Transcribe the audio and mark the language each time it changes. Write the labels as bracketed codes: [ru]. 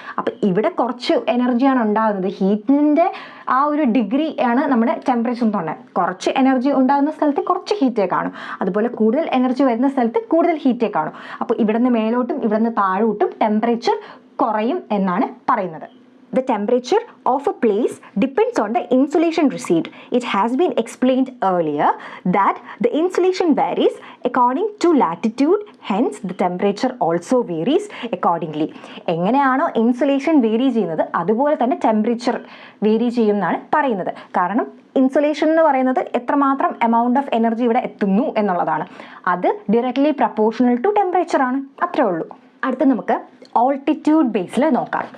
[ml] അപ്പം ഇവിടെ കുറച്ച് എനർജിയാണ് ഉണ്ടാകുന്നത്, ഹീറ്റിൻ്റെ ആ ഒരു ഡിഗ്രി ആണ് നമ്മുടെ ടെമ്പറേച്ചർ എന്ന് പറഞ്ഞാൽ. കുറച്ച് എനർജി ഉണ്ടാകുന്ന സ്ഥലത്ത് കുറച്ച് ഹീറ്റേ കാണും, അതുപോലെ കൂടുതൽ എനർജി വരുന്ന സ്ഥലത്ത് കൂടുതൽ ഹീറ്റേ കാണും. അപ്പോൾ ഇവിടെ നിന്ന് മേലോട്ടും ഇവിടെ നിന്ന് താഴോട്ടും ടെമ്പറേച്ചർ കുറയും എന്നാണ് പറയുന്നത്. [en] The temperature of a place depends on the insulation received. It has been explained earlier that the insulation varies according to latitude, hence the temperature also varies accordingly. [ml] എങ്ങനെയാണോ ഇൻസുലേഷൻ വേരി ചെയ്യുന്നത് അതുപോലെ തന്നെ temperature vary ചെയ്യുമെന്നാണ് പറയുന്നത്. കാരണം insulation എന്ന് പറയുന്നത് എത്രമാത്രം എമൗണ്ട് ഓഫ് എനർജി ഇവിടെ എത്തുന്നു എന്നുള്ളതാണ്. അത് ഡയറക്ട്ലി പ്രപ്പോർഷണൽ ടു ടെമ്പറേച്ചർ ആണ്, അത്രേ ഉള്ളൂ. അടുത്ത് നമുക്ക് ഓൾട്ടിറ്റ്യൂഡ് ബേസിൽ നോക്കാം.